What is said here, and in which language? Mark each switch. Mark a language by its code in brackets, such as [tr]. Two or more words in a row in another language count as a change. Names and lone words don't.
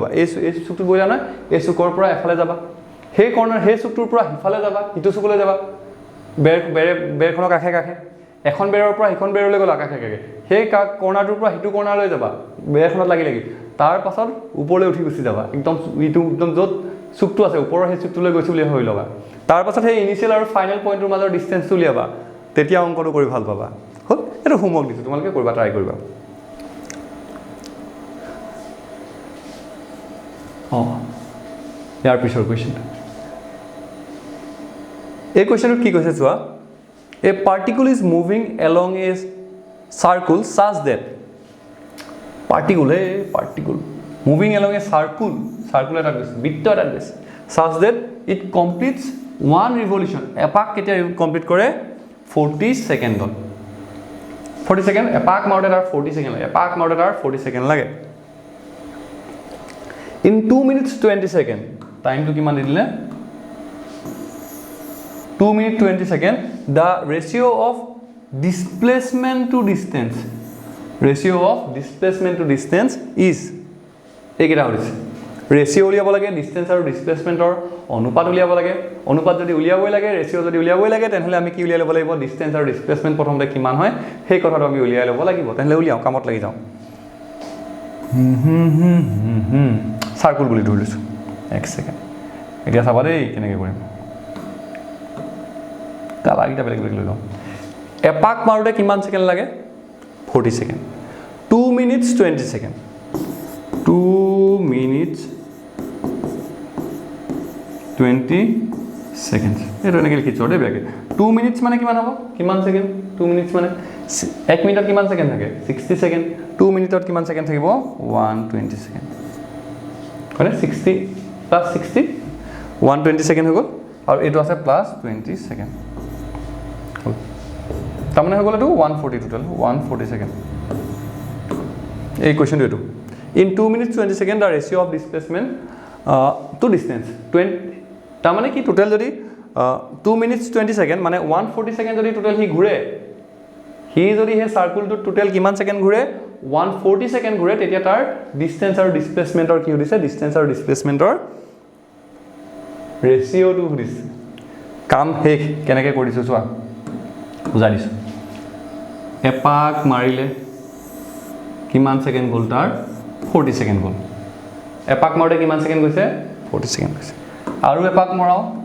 [as] ল'বা এই চুকটো বহিলা না এই চুকৰ পৰা এফালে যাবা সেই কৰ্ণাৰ সেই চুকটোৰ পৰা হিফালে যাবা ইটো চুকলৈ যাবা বেৰখনৰ কাষে কাষে এখন বেৰৰ পৰা ইখন বেৰলৈ গ'লা কাষে কাষে সেই কৰ্ণাৰটোৰ পৰা হিটো কৰ্ণাৰলৈ যাবা বেৰখনত লাগি তাৰ পাছত ওপৰলৈ উঠি গুচি যাবা একদম ইটো একদম য'ত চুকটো আছে ওপৰৰ সেই চুকটোলৈ গৈছে বুলি হৈ ল'বা তাৰ পাছত সেই ইনিচিয়েল আৰু ফাইনেল পইণ্টৰ মাজৰ ডিসটেন্সটো উলিয়াবা তেতিয়া অংকটো কৰি ভাল পাবা হল এটো হোমৱৰ্ক দিছো তোমালোকে কৰিবা ট্ৰাই কৰিবা ইয়াৰ পিছৰ কোৱেশ্চন এই কোৱেশ্চনটো কি কৈছে চোৱা [en] A particle is moving along a circle such that particle moving along a circle [as] এটা গৈছে বৃত্ত এটা গৈছে [en] such that it completes one revolution [as] এপাক কেতিয়া কমপ্লিট কৰে 40 সেকেন্ডত 40 সেকেন্ড এপাক মাৰোতে তাৰ 40 সেকেন্ড লাগে এপাক মাৰোতে তাৰ 40 সেকেন্ড লাগে [en] in 2 minutes 20 second [as] টাইমটো কিমান দিলে [en] 2 minutes 20 second the ratio of displacement to distance is [as] এইকেইটা হৈছে ৰেশিও উলিয়াব লাগে ডিসটেন্স আৰু ডিসপ্লেসমেন্টৰ অনুপাত উলিয়াব লাগে অনুপাত যদি উলিয়াবই লাগে ৰেশিও যদি উলিয়াবই লাগে তেনহলে আমি কি উলিয়াই ল'ব লাগিব ডিসটেন্স আৰু ডিসপ্লেসমেন্ট প্ৰথমতে কিমান হয় সেই কথাটো আমি উলিয়াই ল'ব লাগিব তেনহলে উলিয়াও কামত লাগি যাও সাৰ্কুল বুলি ধৰি লৈছো 1 সেকেন্ড এতিয়া চাবা দেই কেনেকৈ কৰিম কালাগিটা বেলেগ বেলেগ লৈ লওঁ এপাক মাৰোতে কিমান সেকেন্ড লাগে 40 সেকেন্ড [en] 2 minutes 20 second 2 minutes 20 seconds [as] এটো এনেকৈ লিখিছো দেই বেগে 2 minutes মানে কিমান হ'ব কিমান সেকেন্ড 2 minutes মানে 1 মিনিটত কিমান সেকেন্ড থাকে 60 সেকেন্ড 2 মিনিটত কিমান সেকেন্ড থাকিব 120 সেকেন্ড মানে 60 প্লাস 60 120 সেকেন্ড হৈ গ'ল আৰু এটো আছে প্লাস 20 সেকেন্ড তামানে হৈ গ'ল এটো 140 টোটাল 140 সেকেন্ড এই কোৱেশ্চনটো এটো [en] in 2 minutes 20 second the ratio of displacement to distance [as] 20 তামানে কি টোটাল যদি [en] 2 minutes 20 second [as] মানে 140 second যদি টোটাল হি ঘুৰে হি যদি হে সাৰ্কুলটো টোটাল কিমান সেকেন্ড ঘুৰে 140 সেকেন্ড ঘুৰে তেতিয়া তাৰ ডিসটেন্স আৰু ডিসপ্লেসমেন্টৰ কি হৈছে ডিসটেন্স আৰু ডিসপ্লেসমেন্টৰ ৰেশিওটো হৈছে কাম হেক কেনেকৈ কৰিছো চোৱা বুজাই দিছো এপাক মাৰিলে কিমান সেকেন্ড গ'ল তাৰ 40 সেকেন্ড গ'ল এপাক মাৰোতে কিমান সেকেন্ড গৈছে 40 সেকেন্ড গৈছে আৰু এপাক মৰাও